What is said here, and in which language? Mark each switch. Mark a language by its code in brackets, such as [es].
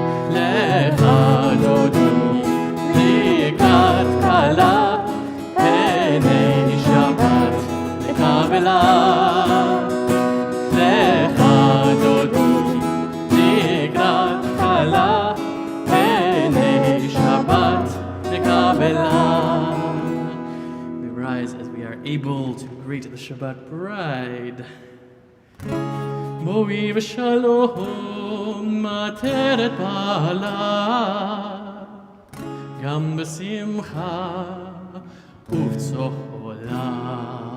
[he] לך דודי לקראת כלה, הנה שבת לקבלה. לך דודי לקראת כלה, הנה שבת לקבלה. [en] We rise as we are able to greet the Shabbat bride. [he] בואי ושלום עטרת בעלה, גם בשמחה ובצהלה.